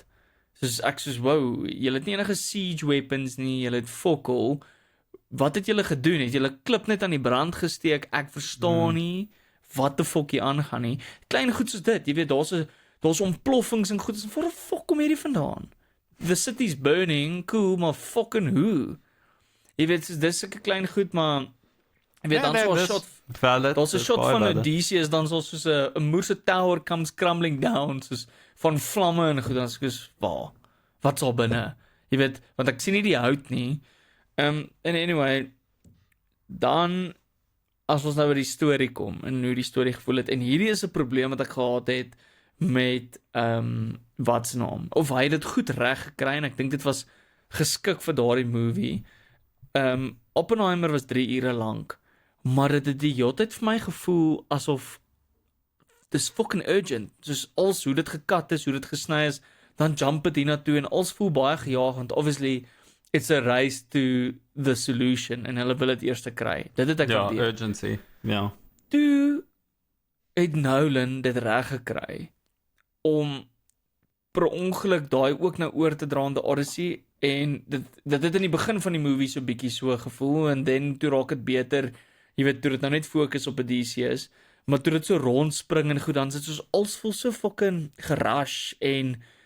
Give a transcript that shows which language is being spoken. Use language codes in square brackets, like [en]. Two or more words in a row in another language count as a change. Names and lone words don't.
[af] Soos ek soos, wow, julle het nie enige [en] siege weapons [af] nie, julle het fokol. Wat het julle gedoen? Het julle klip net aan die brand gesteek? Ek verstaan nie wat die fok hier aangaan nie. Klein goed soos dit, jy weet, daar's ontploffings en goed, waar die fok kom hierdie vandaan? [en] The city's burning, cool, [af] maar fucking hoe? Jy weet, dis sulke klein goed, maar jy weet, dan so 'n shot, daar's 'n shot van Odysseus, dan soos 'n moerse [en] tower comes crumbling down, [af] soos van vlamme en goed, dan soos, wat's al binne? Jy weet, want ek sien nie die hout nie. En anyway, dan, as ons nou by die storie kom, en hoe die storie gevoel het, en hierdie is 'n probleem wat ek gehad het, met, wat se naam, of hy het dit goed reg gekry, en ek dink dit was geskik vir daardie movie. Oppenheimer was 3 ure lank, maar dit het die hele tyd vir my gevoel, asof, dis [en] fucking urgent, [af] soos als hoe dit gekat is, hoe dit gesny is, dan jump het hiernatoe, en als voel baie gejaag, want obviously, [en] it's a race to the solution, [af] en hulle wil dit eers te kry. Dit het ek gedeed. Urgency, ja. Toe het Nolan dit reg gekry, om per ongeluk daai ook nou oor te dra aan The Odyssey, en dit het in die begin van die movie so bietjie so gevoel, en dan toe raak dit beter, jy weet, toe dit nou net fokus op Odysseus, maar toe dit so rondspring en goed, dan sit soos, als voel so fucking gerush, en